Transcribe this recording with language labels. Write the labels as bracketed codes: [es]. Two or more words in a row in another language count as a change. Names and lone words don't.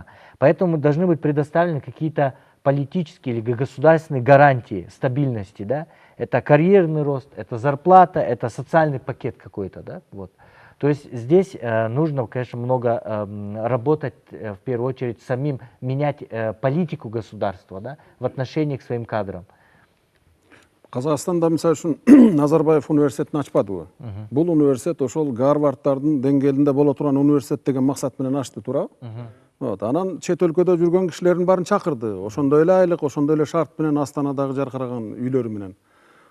[ru] Поэтому должны быть предоставлены какие-то политические или государственные гарантии стабильности, да? Это карьерный рост, это зарплата, это социальный пакет какой-то, да? Вот. То есть здесь нужно, конечно, много работать, в первую очередь, самим менять политику государства, да, в отношении к своим кадрам. [ky] Казакстанда мисалы үчүн Назарбаев университетин ачпадыбы? Бул университет ошол Гарварддардын деңгээлинде боло турган университет деген максат менен ачты, туурабы? Вот, анан чет өлкөдө жүргөн кишилердин баарын чакырды. Ошондой эле айлык, ошондой эле шарт менен Астанадагы жаркыраган үйлөрү менен.